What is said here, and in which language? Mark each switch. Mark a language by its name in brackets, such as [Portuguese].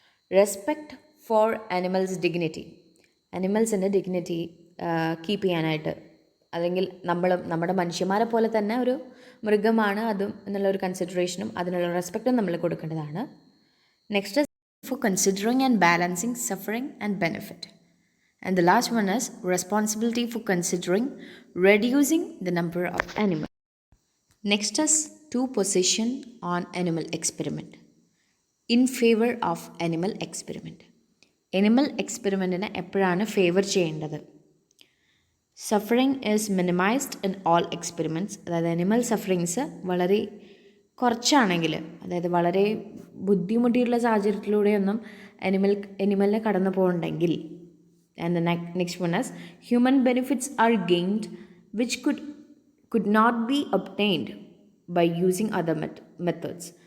[English] Respect for animals dignity. [Malayalam] ആനിമൽസിൻ്റെ dignity keep ചെയ്യാനായിട്ട്, അല്ലെങ്കിൽ നമ്മുടെ മനുഷ്യന്മാരെ പോലെ തന്നെ ഒരു മൃഗമാണ് അതും എന്നുള്ളൊരു കൺസിഡറേഷനും അതിനുള്ള റെസ്പെക്റ്റും നമ്മൾ കൊടുക്കേണ്ടതാണ്. [English] Next for considering and balancing suffering and benefit. And the last one is responsibility for considering reducing the number of animals. Next is to position on animal experiment in favor of animal experiment. Animal experiment [Malayalam] എപ്പോഴാണ് favour ചെയ്യേണ്ടത്? [English] Suffering is minimised in all experiments. [Malayalam] അതായത് animal sufferings വളരെ കുറച്ചാണെങ്കിൽ, അതായത് വളരെ ബുദ്ധിമുട്ടിയുള്ള സാഹചര്യത്തിലൂടെയൊന്നും അനിമലിനെ കടന്നു പോകുന്നുണ്ടെങ്കിൽ. [English] And the next one is human benefits are gained which could not be obtained by using other methods.